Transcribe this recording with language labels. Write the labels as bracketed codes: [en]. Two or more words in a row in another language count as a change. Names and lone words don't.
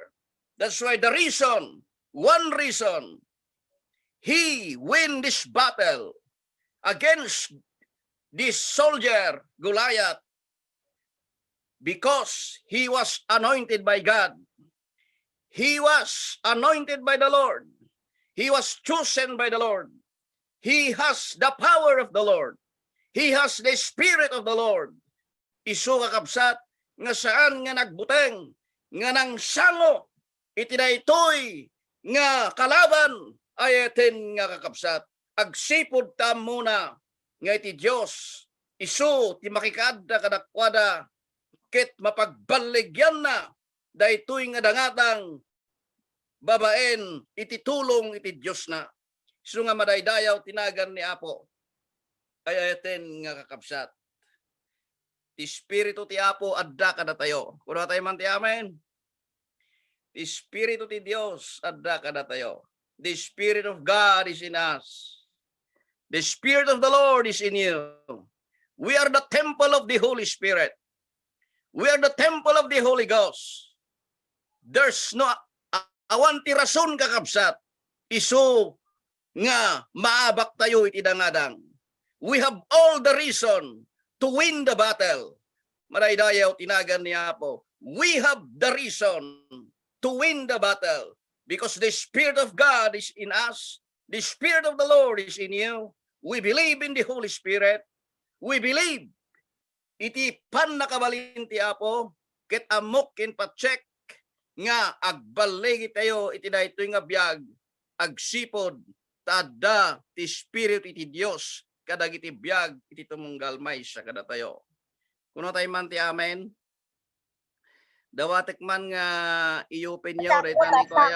[en] That's why one reason, he win this battle against this soldier, Goliath, because he was anointed by God. He was anointed by the Lord. He was chosen by the Lord. He has the power of the Lord. He has the Spirit of the Lord. [ilo] Isu kakabsat, nga saan nga nagbuteng, nga nang sango, itinaytoy, nga kalaban, ayaten nga kakabsat. Agsipod ta muna, nga iti Diyos, isu, ti makikada kadakwada, ket mapagbaligyan na daytoy nga dangatang babaen iti tulong iti Dios na. So nga madaydayaw tinagan ni Apo. Ayaten nga kakabsat. Ti Espiritu ti Apo adda kada tayo. Kuno tayo man ti amen. Ti Espiritu ti Dios adda kada tayo. [en] The Spirit of God is in us. The Spirit of the Lord is in you. We are the temple of the Holy Spirit. We are the temple of the Holy Ghost. There's no [ilo] awan ti rason kakabsat. Isu nga maabak tayo iti dangadang. [en] We have all the reason to win the battle. [ilo] Maraydayaw tinagan niya po. [en] We have the reason to win the battle because the Spirit of God is in us. The Spirit of the Lord is in you. We believe in the Holy Spirit. We believe [ilo] iti pan nakabalin ti Apo, ket amok ken pacheck nga agbaligi tayo iti daytoy nga biag, agsipod tada ti Espiritu iti Dios kadagiti biag iti tumunggal maysa kada tayo. Kuno tayo man ti amen. Dawatek man nga i-open yaw daytani ko ayaw.